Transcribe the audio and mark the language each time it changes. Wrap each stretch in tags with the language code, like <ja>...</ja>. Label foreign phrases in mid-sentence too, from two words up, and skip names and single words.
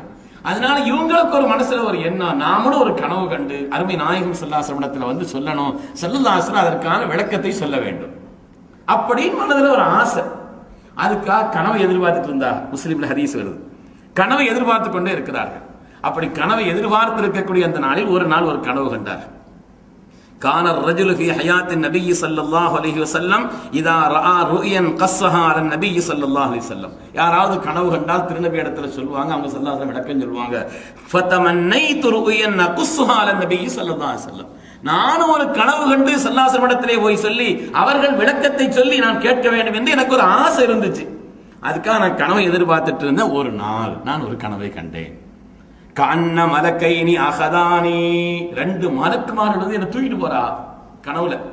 <ta>அதனால இவங்களுக்கு ஒரு மனசுல ஒரு எண்ணம், நாமளும் ஒரு கனவு கண்டு அருமை நாயகம்</ta> <ar>صلى الله عليه وسلم</ar> <ta>வந்து சொல்லணும்,</ta> <ar>صلى الله عليه وسلم</ar> <ta>அதற்கான விளக்கத்தை சொல்ல வேண்டும் அப்படின்னு மனதுல ஒரு ஆசை. அதுக்காக கனவை எதிர்பார்த்துட்டு இருந்தா, முஸ்லிம்ல ஹதீஸ் வருது, கனவை எதிர்பார்த்து கொண்டே இருக்கிறார்கள். அப்படி கனவை எதிர்பார்த்து இருக்கக்கூடிய அந்த நாளில் ஒரு நாள் ஒரு கனவு கண்டார்.</ta> <ar>கான الرجل في حياة النبي صلى الله عليه وسلم اذا راى رؤيا قصها على النبي صلى الله عليه وسلم.</ar> <ta>யாராவது கனவு கண்டால் திருநபி இடத்துல சொல்லுவாங்க, அவங்க</ta> <ar>صلى الله عليه وسلم</ar> <ta>விளக்கம் சொல்லுவாங்க.</ta> <ar>فتمنيت رؤيا قصها على النبي صلى الله عليه وسلم.</ar> <ta>நானும் ஒரு கனவு கண்டு</ta> <ar>صلى الله عليه وسلم</ar> <ta>இடத்திலே போய் சொல்லி அவர்கள் விளக்கத்தை சொல்லி நான் கேட்க வேண்டும் என்று எனக்கு ஒரு ஆசை இருந்துச்சு. அதுக்காக நான் கனவை எதிர்பார்த்துட்டு இருந்த ஒரு நாள் நான் ஒரு கனவை கண்டேன்.</ta> <ar>كأن ملكين أخذاني,</ar> <ta>2 மலக்குமார்கள் வந்து என்ன தூக்கிட்டு போறா கனவுல.</ta>